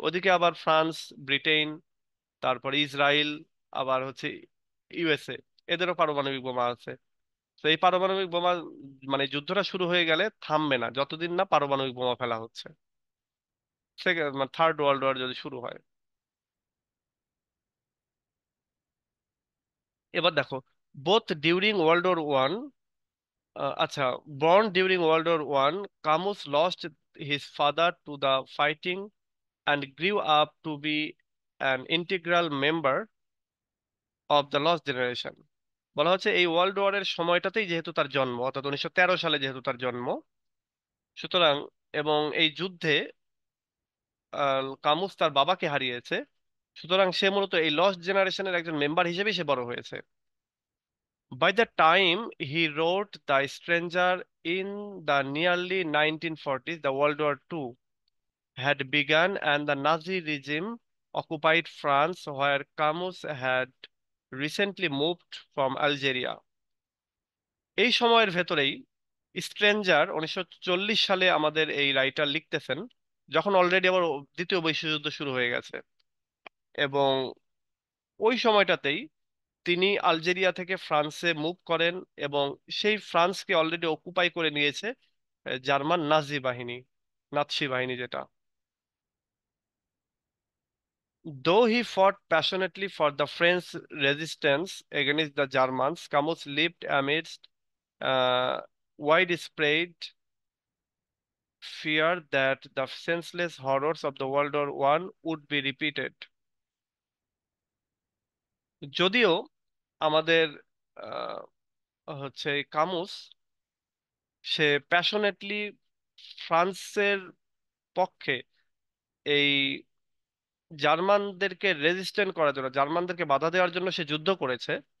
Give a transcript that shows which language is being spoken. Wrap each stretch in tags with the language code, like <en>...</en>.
<bn>ওদিকে আবার France, Britain, তারপরে ইসরায়েল, আবার হচ্ছে ইউএসএ, এদেরও পারমাণবিক বোমা আছে। তো এই পারমাণবিক বোমা, মানে যুদ্ধটা শুরু হয়ে গেলে থামবে না যতদিন না পারমাণবিক বোমা ফেলা হচ্ছে। সেকেন্ড মানে থার্ড ওয়ার্ল্ড ওয়ার যদি শুরু হয়। এবার দেখো,</bn> <en>both during world war 1,</en> <bn>আচ্ছা,</bn> <en>born during World War I, Camus lost his father to the fighting and grew up to be an integral member of the lost generation।</en> <bn>বলা হচ্ছে এই world ওয়ারের সময়টাতেই যেহেতু তার জন্ম, অর্থাৎ 1913 সালে যেহেতু তার জন্ম, সুতরাং, এবং এই যুদ্ধে কামুস তার বাবাকে হারিয়েছে, সুতরাং সে মূলত এই লস্ট জেনারেশনের একজন মেম্বার হিসেবেই সে বড় হয়েছে।</bn> <en>By the time he wrote The Stranger in the nearly 1940s, the World War II had begun and the Nazi regime occupied France, where Camus had recently moved from Algeria।</en> <bn>এই সময়ের ভেতরেই stranger 1940 সালে আমাদের এই writer লিখতেছেন, যখন already আবার দ্বিতীয় বিশ্বযুদ্ধ শুরু হয়ে গেছে। এবং ওই সময়টাতেই তিনি আলজেরিয়া থেকে ফ্রান্সে মুভ করেন, এবং সেই ফ্রান্সকে অলরেডি অকুপাই করে নিয়েছে জার্মান নাৎসি বাহিনী যেটা।</bn> <en>Though he fought passionately for the French resistance against the Germans, Camus lived amidst uh, widespread fear that the senseless horrors of the World War I would be repeated।</en> <bn>যদিও আমাদের আহ, হচ্ছে কামুস, সে passionately ফ্রান্সের পক্ষে, এই জার্মানদেরকে resistant করার জন্য, জার্মানদেরকে বাধা দেওয়ার জন্য সে যুদ্ধ করেছে,</bn>